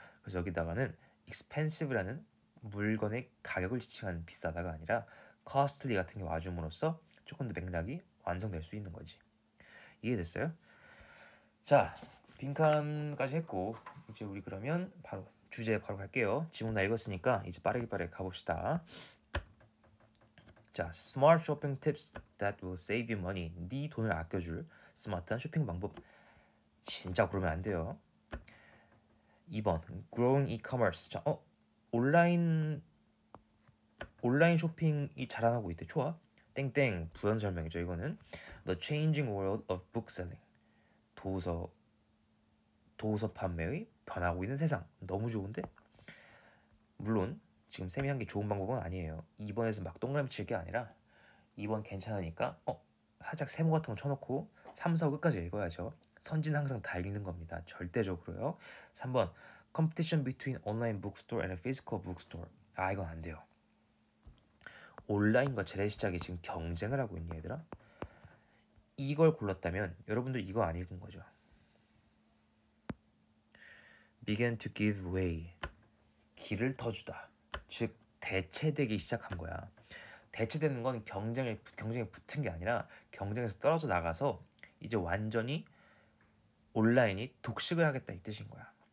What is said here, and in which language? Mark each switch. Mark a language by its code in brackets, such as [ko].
[ko] 그래서 여기다가는 expensive라는 물건의 가격을 지칭하는 비싸다가 아니라 costly 같은 게 와줌으로써 조금 더 맥락이 완성될 수 있는 거지. 이해됐어요? 자, 빈칸까지 했고 이제 우리 그러면 바로 주제 바로 갈게요. 지문 다 읽었으니까 이제 빠르게 가봅시다. [en] 자, smart shopping tips that will save you money. [ko] 네 돈을 아껴줄 스마트한 쇼핑 방법. 진짜 그러면 안 돼요. 2번 growing e-commerce. 자, 온라인 쇼핑이 자라나고 있대. 좋아. 땡땡 부연 설명이죠. 이거는 the changing world of bookselling. 도서 판매의 변하고 있는 세상. 너무 좋은데? 물론 지금 쌤이 한 게 좋은 방법은 아니에요. 2번에서 막 동그라미 칠 게 아니라 2번 괜찮으니까 살짝 세모 같은 거 쳐놓고 3, 4, 5 끝까지 읽어야죠. 선진 항상 다 읽는 겁니다. 절대적으로요. [en] 3번 competition between online bookstore and a physical bookstore. [ko] 아 이건 안 돼요. 온라인과 재래시장이 지금 경쟁을 하고 있니 얘들아? 이걸 골랐다면 여러분들 이거 안 읽은 거죠. [en] began to give way. 길을 터주다. [ko] 즉 대체되기 시작한 거야. 대체되는 건 경쟁에 붙은 게 아니라 경쟁에서 떨어져 나가서 이제 완전히 온라인이 독식을 하겠다 이 뜻인 거야.